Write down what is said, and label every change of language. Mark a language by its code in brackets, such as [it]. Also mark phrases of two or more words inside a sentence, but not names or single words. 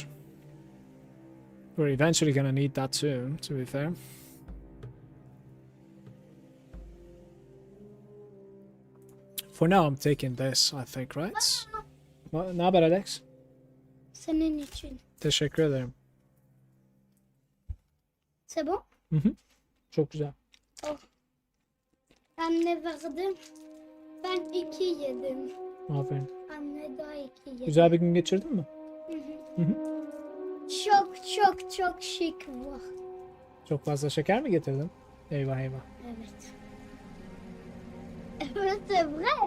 [en] We're eventually gonna need that too, to be fair. For now, I'm taking this, I think, right? [tr] Ne haber Alex? Senin için. Teşekkür ederim. [fr] C'est bon? [tr] Çok güzel. Oh. Ben ne verdim? Ben 2 yedim. Aferin. Anne daha 2 yedi. Güzel bir gün geçirdin mi? Çok şık var. Çok fazla şeker mi getirdin? Eyvah eyvah. Evet. Evet, [fr] c'est vrai.